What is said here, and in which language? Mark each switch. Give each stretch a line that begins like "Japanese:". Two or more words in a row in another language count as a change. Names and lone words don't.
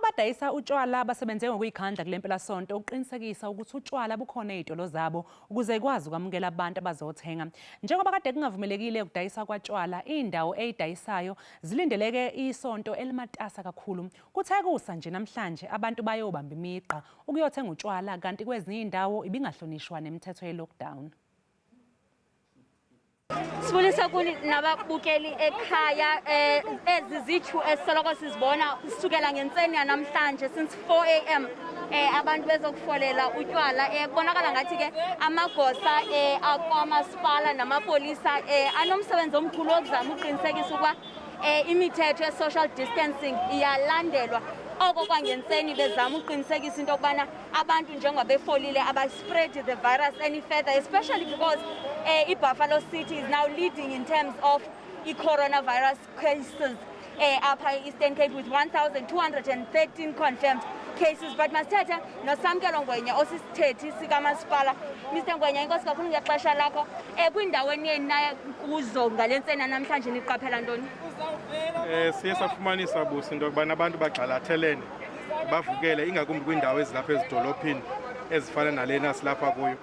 Zulu: Abadayisa utshwala basebenze ngokuzikhandla kuleMpelasonto ukuqinisekisa ukuthi utshwala bukhona ezitolo zabo ukuze zikwazi ukwamukela abantu abazothenga. Njengoba kade kungavumelekile ukudayisa kwatshwala, izindawo ezidayisayo zilindeleke isonto elimatasa kakhulu. Kuthe kusa nje namhlanje abantu bayobamba imiqa ukuyothenga utshwala kanti kwezinye izindawo ibingahlonishwa nemithetho ye-lockdown.
Xhosa: Sibulisa kuni nababukeli ekhaya ezizithu esoloko sizibona kusukela ngentseni namhlanje
English: since 4 AM
Xhosa: abantu bezokufolela utshwala kubonakala ngathi ke amagosa akwamasipala namapolisa anomsebenzi omkhulu wokuzama uqinisekisa ukuba imithetho ye-
English: social distancing
Xhosa: iyalandelwa. Oko kwangentseni bezama uqinisekisa into yokubana abantu njengoba befolile abaspread
English: the virus any further, especially because Buffalo City is now leading in terms of coronavirus cases apha Eastern Cape with 1,213 confirmed cases.
Xhosa: But masithethe nosamkelo Ngwenya osisithethi sikamasipala. Mr. Ngwenya, inkosi kakhulu ngexesha lakho. Kwindaweni yenina kuzo ngalentseni namhlanje niqaphela ntoni? Siye safumanisa busi into yokubana abantu bagxalathelene bavukele ingakumbi kwiindawo ezilapha ezidolophini ezifana nalena silapha kuyo.